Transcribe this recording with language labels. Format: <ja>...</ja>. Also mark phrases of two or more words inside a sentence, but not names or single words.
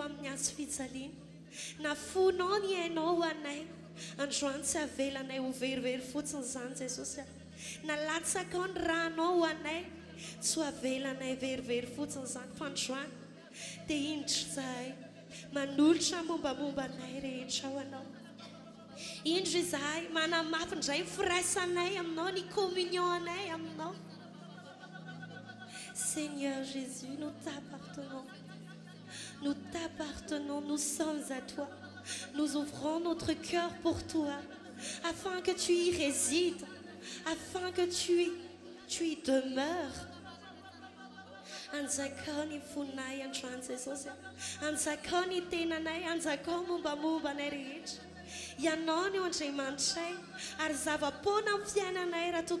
<mg>amin'ny azo fijaliana na fonao ny hainao ho anay androany tsy avelanay ho verivery fotsiny izany Jesosy nalatsaka ny ranao ho anay tsy ho avelanay verivery fotsiny izany fa androany dia indro izahay manolotra mombamomba anay rehetra ho anao indro izahay manamafy indray firaisanay aminao ny communion anay aminao</mg> <fr>Seigneur Jésus nous t'appartenons nous sommes à toi nous ouvrons notre cœur pour toi afin que tu y résides afin que tu y demeures</fr> <mg>anjakao ny fonay androany Jesosy anjakao ny tenanay anjakao mombamomba anay rehetra ianao ny Andriamanitray ary zava-poana amin'ny fiainanay raha toa</mg>